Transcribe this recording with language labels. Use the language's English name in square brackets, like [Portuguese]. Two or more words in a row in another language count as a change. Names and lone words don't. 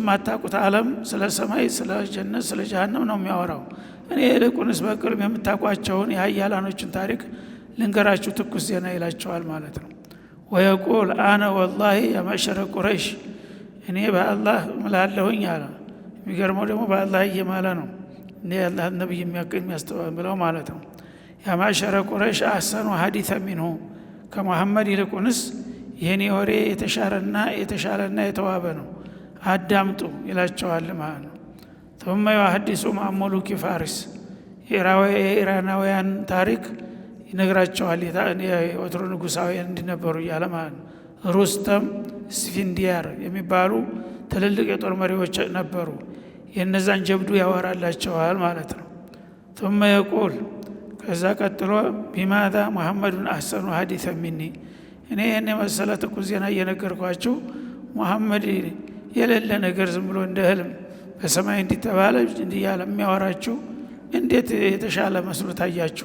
[Amharic] ማታቁት ዓለም ስለ ሰማይ፣ ስለ ጀነት፣ ስለ ጀሃነም ነው የሚያወራው። እኔ ይልቁንስ በቅርብ የምታውቋቸውን የሀያላኖችን ታሪክ ልንገራችሁ ትኩስ ዜና ይላቸዋል ማለት ነው። [Arabic] ويقول أنا والله يا معشر قريش [Amharic] እኔ በአላህ እምላለሁኝ አለ። የሚገርመው ደግሞ በአላህ እየማለ ነው እንደ አላህ ነብይ የሚያስተባብለው ማለት ነው። [Arabic] يا معشر قريش أحسن حديثا منه [Amharic] ከሙሐመድ ይልቁንስ የኔ ወሬ የተሻለና የተዋበ ነው አዳምጡ ይላቸዋል ማለት ነው። [Arabic] ثم يحدث عن ملوك [Amharic] ፋሪስ የኢራናውያን ታሪክ ይነግራቸዋል። የወትሮ ንጉሳውያን እንዲነበሩ እያለ ማለት ነው። ሩስተም፣ እስፊንዲያር የሚባሉ ትልልቅ የጦር መሪዎች ነበሩ። የነዛን ጀብዱ ያወራላቸዋል ማለት ነው። [Arabic] ثم يقول [Amharic] ከዛ ቀጥሎ [Arabic] بماذا محمد أحسن حديثا مني [Amharic] እኔ ይህን የመሰለ ትኩስ ዜና እየነገርኳችሁ ሙሐመድ የሌለ ነገር ዝም ብሎ እንደ ህልም በሰማይ እንዲተባለ እንዲያለ የሚያወራችሁ እንዴት የተሻለ መስሎ ታያችሁ?